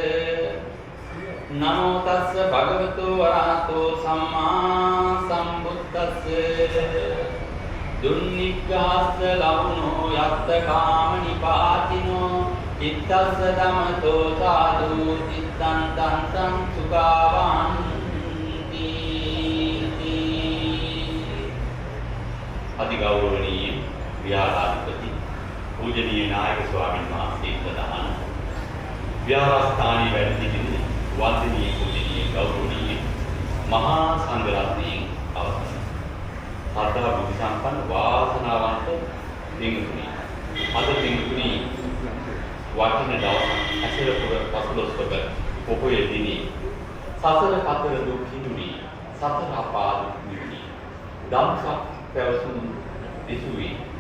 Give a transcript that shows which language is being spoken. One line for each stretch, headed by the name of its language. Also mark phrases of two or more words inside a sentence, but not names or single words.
Pali: නමෝ තස්ස භගවතු වරහතෝ සම්මා සම්බුද්දස්ස දුන්නිග්ගාස්ස ලවුනෝ යත්ත කාම නිපාතිනෝ ඉත්තස්ස ධම්මතෝ සාදු චිත්තං තං සුඛාවං
Sinhala: අතිගෞරවනීය විහාරාධිපති පූජනීය නායක ස්වාමීන් වහන්සේ ප්‍රධාන විහාරස්ථානයේ වැඩ සිටින වන්දනීය පූජනීය ගෞරවනීය මහා සංඝරත්නයන් අවසන් සද්ධා බුද්ධ සම්පන්න වාසනාවන්ත දිනතුනි අද දිනතුනි වටින දවස ඇසලපුර පසළොස්වක පොහොය දිනේ සසර කතර දුක් හිඳුනි සතර අපාද නිවි ධම්සක් පැවසුම් දෙසුවේ